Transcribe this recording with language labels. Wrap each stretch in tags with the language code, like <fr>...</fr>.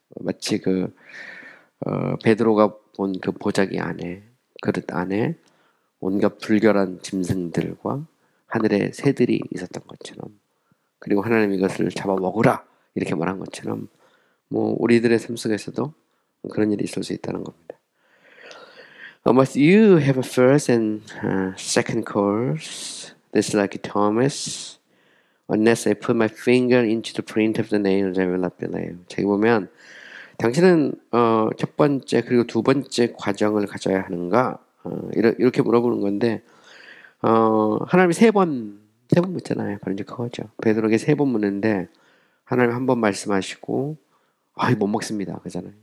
<ko>마치 베드로가 본 그 보자기 안에, 그릇 안에 온갖 불결한 짐승들과 하늘의 새들이 있었던 것처럼, 그리고 하나님이 이것을 잡아 먹으라 이렇게 말한 것처럼, 뭐 우리들의 삶 속에서도 그런 일이 있을 수 있다는 겁니다.</ko> <en>Must you have a first and second course? This like Thomas. Unless I put my finger into the print of the nails, I will not believe.</en> <ko>저기 보면 당신은 첫 번째 그리고 두 번째 과정을 가져야 하는가? 이렇게 물어보는 건데 하나님이 세 번 묻잖아요. 바로 이제 그거죠. 베드로에게 세 번 묻는데 하나님 한 번 말씀하시고 못 먹습니다. 그러잖아요.</ko>